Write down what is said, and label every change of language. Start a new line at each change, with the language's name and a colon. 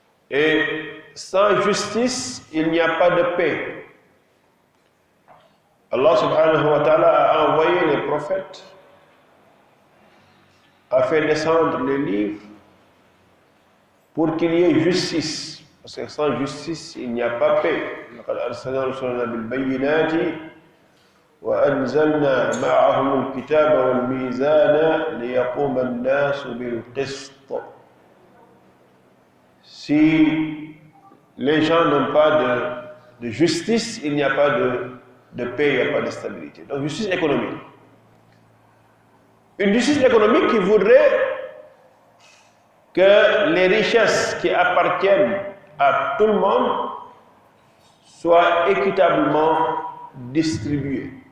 French: Et sans justice, il n'y a pas de paix. Allah subhanahu wa ta'ala a envoyé les prophètes, a fait descendre les livres pour qu'il y ait justice. Parce que sans justice, il n'y a pas paix.
Arabic: لقد أرسلنا رسلنا بالبينات وأنزلنا معهم الكتاب والميزان ليقوم الناس بالقسط.
French: Si les gens n'ont pas de justice, il n'y a pas de paix, il n'y a pas de stabilité. Donc, justice économique. Une justice économique qui voudrait que les richesses qui appartiennent à tout le monde soient équitablement distribuées.